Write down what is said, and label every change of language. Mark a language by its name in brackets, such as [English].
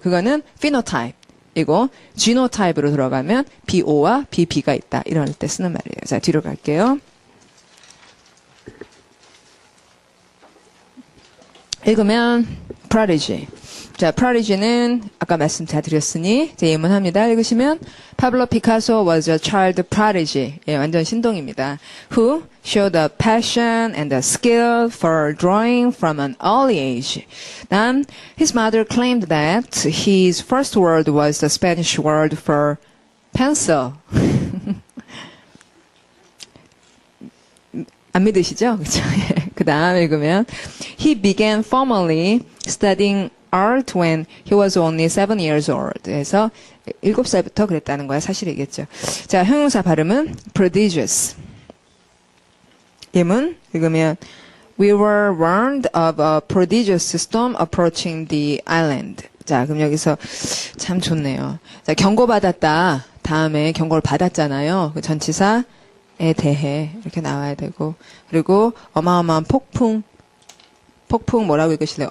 [Korean] 그거는 phenotype. 이고 genotype으로 들어가면 BO와 BB가 있다. 이럴 때 쓰는 말이에요. 자, 뒤로 갈게요. 읽으면 prodigy. 자, prodigy는 아까 말씀 다 드렸으니 제 예문합니다. 읽으시면 [English] Pablo Picasso was a child prodigy. [Korean] 예, 완전 신동입니다. [English] Who showed a passion and a skill for drawing from an early age. 난 his mother claimed that his first word was the Spanish word for pencil. [Korean] 안 믿으시죠? 그렇죠? 그 다음 읽으면 [English] He began formally studying art when he was only 7 years old. [Korean] 그래서 7살부터 그랬다는 거야. 사실이겠죠. 자, 형용사 발음은 prodigious. 예문 읽으면 [English] We were warned of a prodigious storm approaching the island. [Korean] 자, 그럼 여기서 참 좋네요. 자, 경고받았다. 다음에 경고를 받았잖아요. 그 전치사에 대해 이렇게 나와야 되고 그리고 어마어마한 폭풍 뭐라고 읽으실래요?